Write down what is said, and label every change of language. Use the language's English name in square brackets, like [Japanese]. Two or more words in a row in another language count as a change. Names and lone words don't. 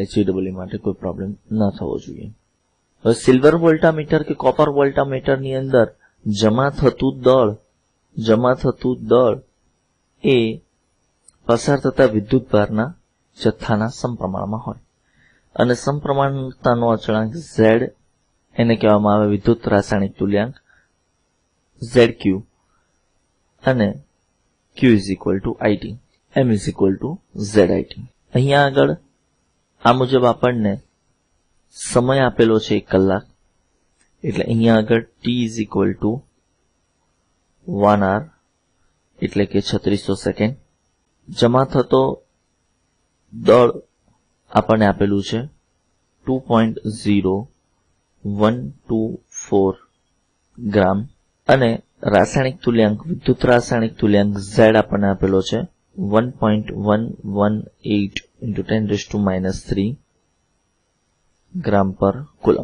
[Gujarati] GEE માટે કોઈ પ્રોબ્લેમ ન થવો જોઈએ. હવે સિલ્વર વોલ્ટામીટર કે કોપર વોલ્ટામીટરની અંદર જમા થતું દળ એ પસાર થતા વિદ્યુતભારના જથ્થાના સમપ્રમાણમાં હોય અને સમપ્રમાણતાનો અચળાંક Z, એને કહેવામાં આવે વિદ્યુત રાસાયણિક તુલ્યાંક ZQ, અને [English] Q is equal to IT, M is equal to ZIT. [Gujarati] અહીંયા આગળ આ મુજબ આપણને સમય આપેલો છે 1 કલાક, એટલે અહીંયા આગળ [English] T is equal to 1 hour [Gujarati] એટલે કે 3600 સેકન્ડ. જમા થતો દળ આપણને આપેલું છે 2.0124 ગ્રામ અને રાસાયણિક તુલ્યાંક વિદ્યુત રાસાયણિક તુલ્યાંક Z આપણને આપેલો છે 1.118 × 10⁻³ ગ્રામ પર કુલમ.